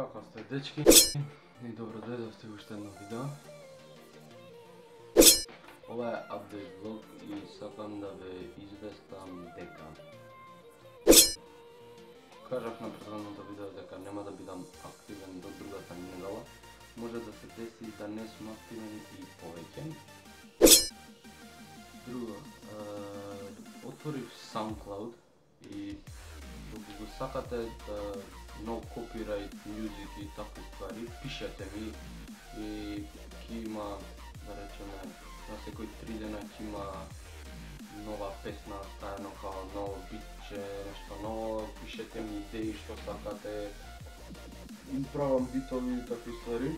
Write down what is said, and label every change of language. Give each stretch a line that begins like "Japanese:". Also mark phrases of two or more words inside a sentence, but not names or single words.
Macedonian: Здрасте, дечки, и добро дојдовте во уште едно видео. Ова е апдейт влог и сакам да ве известам дека кажав на предходното видео дека нема да бидам активен до другата недела. Може да се деси да не сум активен и повеќе. Друго, отворив SoundCloud и ако го сакате да
English: no copyright music
Macedonian: и такви ствари, пишете ми и ќе има, да речеме, на секој 3 дена ќе има нова песна, стајано као ново битче, нешто ново, пишете ми идеи што сакате, правам битови и такви ствари.